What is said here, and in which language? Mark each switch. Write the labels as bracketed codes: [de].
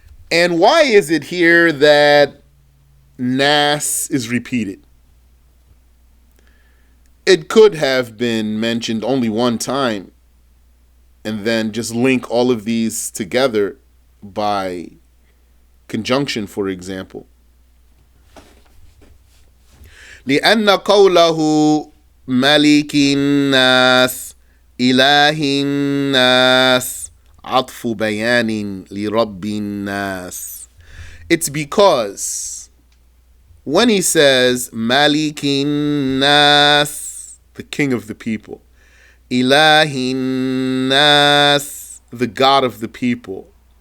[en] And why is it here that Nas is repeated? It could have been mentioned only one time and then just link all of these together by conjunction, for example. [ar] لأن قوله ملك الناس إله الناس عطف بيان لرب الناس. [en] It's because when he says [ar] ملك الناس, [en] the king of the people, [ar] إله الناس, [en] the God of the people,